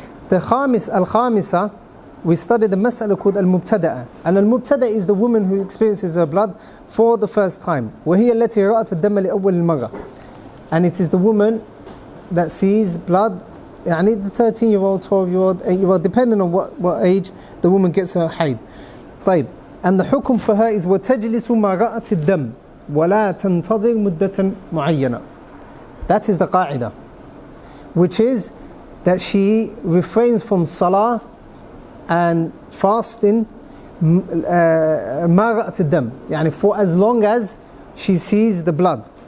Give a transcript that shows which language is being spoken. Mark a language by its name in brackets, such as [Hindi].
[English] The al-khamisa, we studied the mas'ala called al-mubtada'a. And al-mubtada'a is the woman who experiences her blood for the first time. [Arabic] وهي التي رأت الدم لأول المرة. [English] And it is the woman that sees blood, [Arabic] يعني [English] the 13-year-old, 12-year-old, 8-year-old, depending on what age the woman gets her haid. [Arabic] طيب. [English] And the hukum for her is [Arabic] وتجلس ما رأت الدم ولا تنتظر مدة معينة. [English] That is the qa'idah, which is that she refrains from salah and fasting [Arabic] ما رأت الدم, يعني [English] for as long as she sees the blood.